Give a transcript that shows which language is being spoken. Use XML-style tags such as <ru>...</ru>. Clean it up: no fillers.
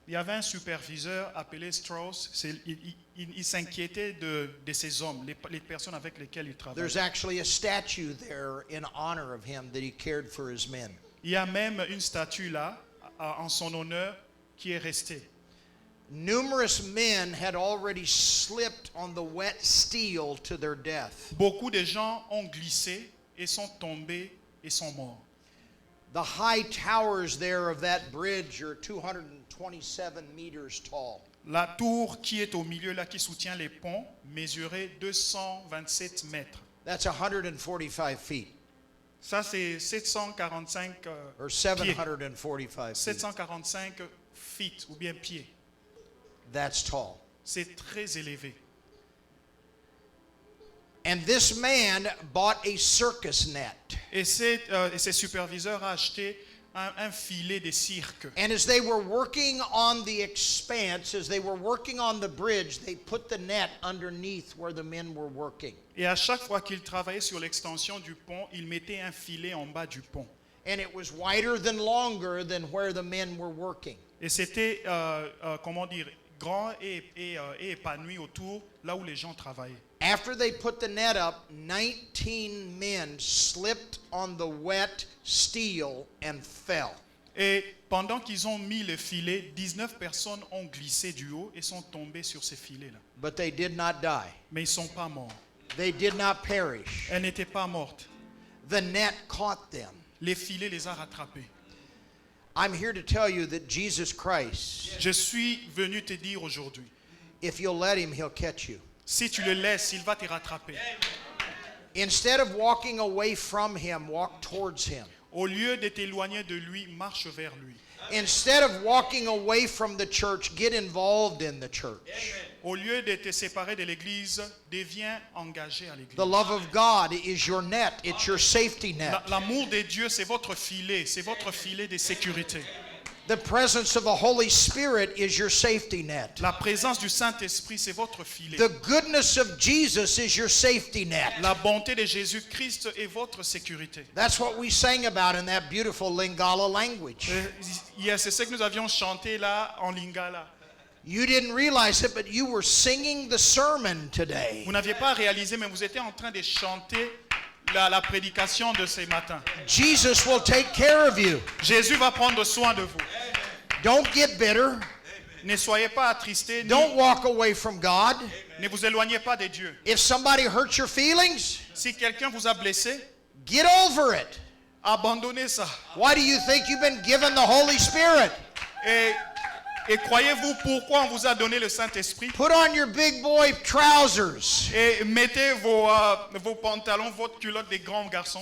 <fr>Il y avait un superviseur appelé Strauss. Il s'inquiétait de ces hommes, les personnes avec lesquelles il travaillait.</fr> <en>There's actually a statue there in honor of him that he cared for his men.</en> <fr>Il y a même une statue là, en son honneur, qui est restée.</fr> <en>Numerous men had already slipped on the wet steel to their death.</en> <fr>Beaucoup de gens ont glissé et sont tombés et sont morts.</fr> <en>The high towers there of that bridge are 227 meters tall.</en> <fr>La tour qui est au milieu là, qui soutient les ponts, mesurait 227 mètres.</fr> <en>That's 145 feet,</en> <fr>Ça, c'est 745</fr> <en>or</en> <fr>pieds.</fr> <en>745 feet.</en> <fr>745 feet ou bien pieds.</fr> <en>That's tall.</en> <fr>C'est très élevé.</fr> <en>And this man bought a circus net.</en> <fr>Et ces superviseurs ont acheté un filet de cirque.</fr> <en>And as they were working on the expanse, as they were working on the bridge, they put the net underneath where the men were working.</en> <fr>Et à chaque fois qu'ils travaillaient sur l'extension du pont, ils mettaient un filet en bas du pont.</fr> <en>And it was wider than longer than where the men were working.</en> <fr>Et c'était, comment dire, grand et épanoui autour, là où les gens travaillaient.</fr> <en>After they put the net up, 19 men slipped on the wet steel and fell.</en> <fr>Et pendant qu'ils ont mis le filet, 19 personnes ont glissé du haut et sont tombées sur ces filets-là.</fr> <en>But they did not die.</en> <fr>Mais ils ne sont pas morts.</fr> <en>They did not perish.</en> <fr>Elles n'étaient pas mortes.</fr> <en>The net caught them.</en> <fr>Les filets les a rattrapées.</fr> <en>I'm here to tell you that Jesus Christ,</en> <fr>Je suis venu te dire aujourd'hui,</fr> <en>if you'll let him, he'll catch you.</en> <fr>si tu le laisses, il va te rattraper.</fr> <en>Instead of walking away from him, walk towards him.</en> <fr>Au lieu de t'éloigner de lui, marche vers lui.</fr> <en>Instead of walking away from the church, get involved in the church.</en> <fr>Au lieu de te séparer de l'église, deviens engagé à l'église.</fr> <en>The love of God is your net. It's your safety net.</en> <fr>L'amour de Dieu, c'est votre filet de sécurité.</fr> <en>The presence of the Holy Spirit is your safety net.</en> <fr>La présence du Saint-Esprit, c'est votre filet.</fr> <en>The goodness of Jesus is your safety net.</en> <fr>La bonté de Jésus-Christ est votre sécurité.</fr> <en>That's what we sang about in that beautiful Lingala language.</en> <fr>C'est ce que nous avions chanté là en Lingala.</fr> <en>You didn't realize it, but you were singing the sermon today.</en> <fr>Vous n'aviez pas réalisé, mais vous étiez en train de chanter la prédication de ce matin.</fr> <en>Jesus will take care of you.</en> <fr>Jésus va prendre soin de vous.</fr> <en>Don't get bitter.</en> <fr>Ne soyez pas attristés,</fr> <en>Don't walk away from God.</en> <fr>ne vous éloignez pas de Dieu.</fr> <en>If somebody hurts your feelings,</en> <fr>Si quelqu'un vous a blessé,</fr> <en>get over it.</en> <fr>abandonnez ça.</fr> <en>Why do you think you've been given the Holy Spirit?</en> <fr>Et croyez-vous pourquoi on vous a donné le Saint-Esprit?</fr> <en>Put on your big boy trousers.</en> <fr>Et mettez vos pantalons, votre culotte des grands garçons.</fr>